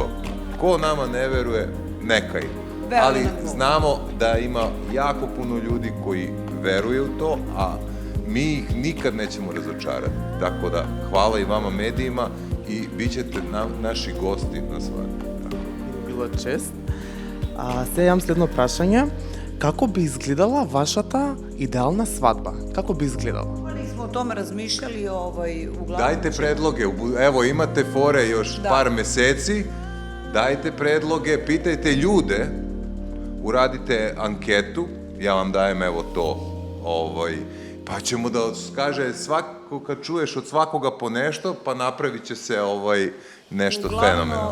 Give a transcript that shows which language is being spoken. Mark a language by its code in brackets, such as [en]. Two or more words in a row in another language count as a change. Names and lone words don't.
[sr] Ko nama ne veruje, nekaj. Ali znamo da ima jako puno ljudi koji veruju u to, a mi ih nikad nećemo razočarati. Tako da, hvala i vama medijima i bit ćete naši gosti na svadbi. [mk] Било чест. Сега имам следно прашање. Како би изгледала вашата идеална свадба? Како би изгледала? [sr] Mi smo o tome razmišljali, uglavnom... Dajte predloge, evo imate fore još par meseci, dajte predloge, pitajte ljude, uradite anketu, ja vam dajem evo to, pa ćemo da kaže svako kad čuješ od svakoga po nešto, pa napravit će se nešto fenomenalno.